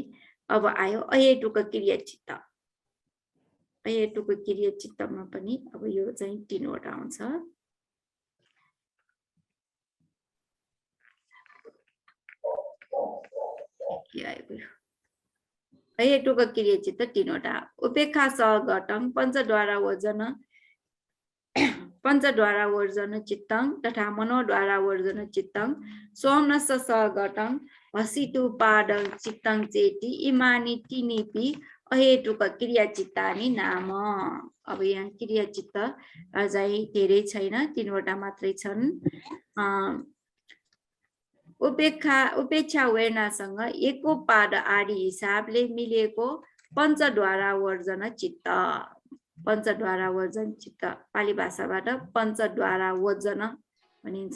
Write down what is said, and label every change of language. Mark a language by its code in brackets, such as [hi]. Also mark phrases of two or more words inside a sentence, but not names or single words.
[ne] अब आयो अहेतुक क्रिया चित्त। अहेतुक क्रिया चित्तमा पनि अब यो चाहिँ 3 वटा आउँछ। अहेतुक क्रिया चित्त 3 वटा। [pi] उपेक्षा सहघटं पंचद्वारा वर्जन चित्तं तथा मनोद्वारा वर्जन चित्तं सोमनस सहघटं हसितुपादं चित्तं चेति इमानि तिनीपि अहेतुक क्रिया चित्तानि नाम। [ne] अब यहाँ क्रिया चित्त चाहिँ धेरै छैन, 3 वटा मात्रै छन्। उपेक्षा वेदनासँग एकोपाद आदि हिसाबले मिलेको पंचद्वारा वर्जन चित्त। पंचद्वारा वर्जन चित्त पाली भाषाबाट पंचद्वारा वर्जन भनिन्छ।